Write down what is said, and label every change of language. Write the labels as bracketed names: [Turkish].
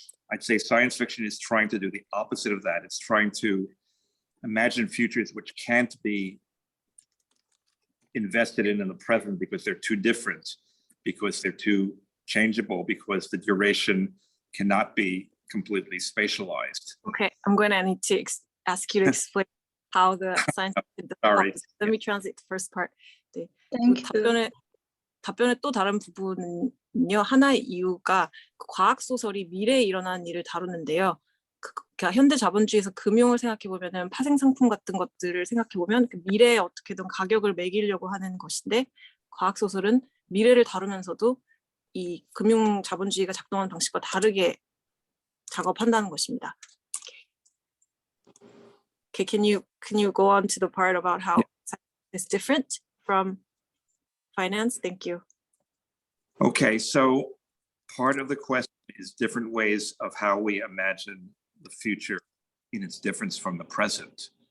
[English] I'd say science fiction is trying to do the opposite of that. It's trying to imagine futures which can't be invested in the present because they're too different, because they're too changeable, because the duration cannot be completely spatialized. Okay, I'm going to need to ask you to explain how the science fiction Sorry. develops. Let me translate the first part. 네. Thank you. [Korean] 답변의 또 다른 부분은요, 하나의 이유가 그 과학 소설이 미래에 일어나는 일을 다루는데요. 그러니까 현대 자본주의에서 금융을 생각해 보면은 파생 상품 같은 것들을 생각해 보면 그 미래에 어떻게든 가격을 매기려고 하는 것인데, 과학 소설은 미래를 다루면서도 이 금융 자본주의가 작동하는 방식과 다르게 작업한다는 것입니다. [English] Okay, can you go on to the part about how science is different from finance? Thank you. Okay, so part of the question is different ways of how we imagine the future in its difference from the present.